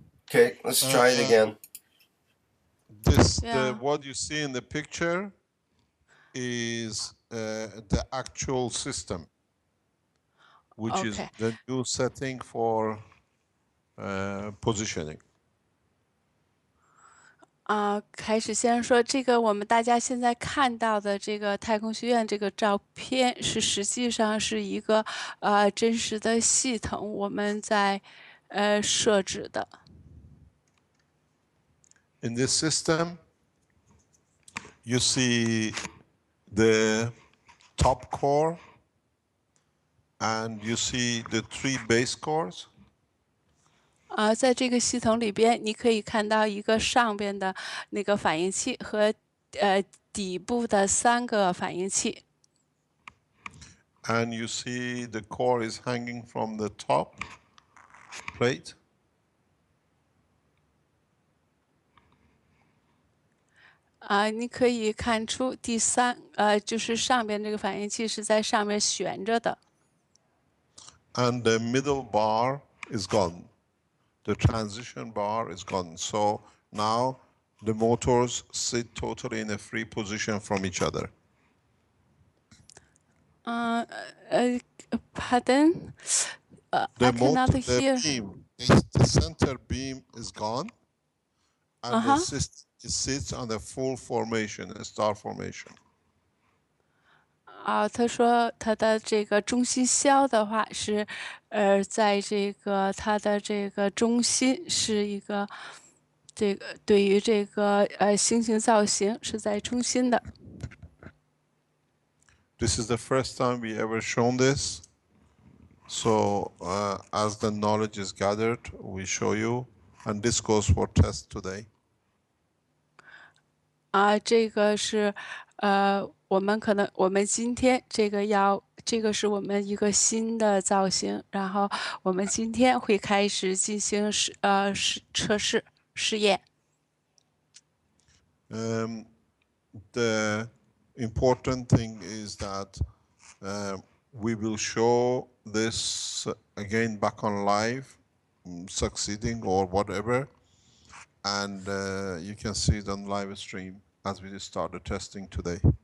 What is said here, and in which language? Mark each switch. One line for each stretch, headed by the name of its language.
English: Okay, let's try it again. What you see in the picture is the actual system, which is the new setting for positioning.
Chinese: 开始先说这个，我们大家现在看到的这个太空学院这个照片，实际上是一个真实的系统，我们在设置的。
English: In this system, you see the top core, and you see the 3 base cores.
Chinese: 在这个系统里边，你可以看到一个上边的那个反应器和底部的3个反应器。
English: And you see the core is hanging from the top plate.
Chinese: 你可以看出第3就是上边这个反应器是在上面悬着的。
English: And the middle bar is gone. The transition bar is gone. So now the motors sit totally in a free position from each other. Pardon? I cannot hear. The center beam is gone, and the system sits on the full formation, a star formation.
Chinese: 他说他的这个中心销的话是，在这个它的这个中心是一个，这个对于这个星形造型是在中心的。
English: This is the first time we ever shown this. So as the knowledge is gathered, we show you, and this goes for test today.
Chinese: 这个是我们今天这个是我们一个新的造型，然后我们今天会开始进行测试试验。
English: The important thing is that we will show this again back on live, succeeding or whatever, and you can see it on live stream as we start the testing today.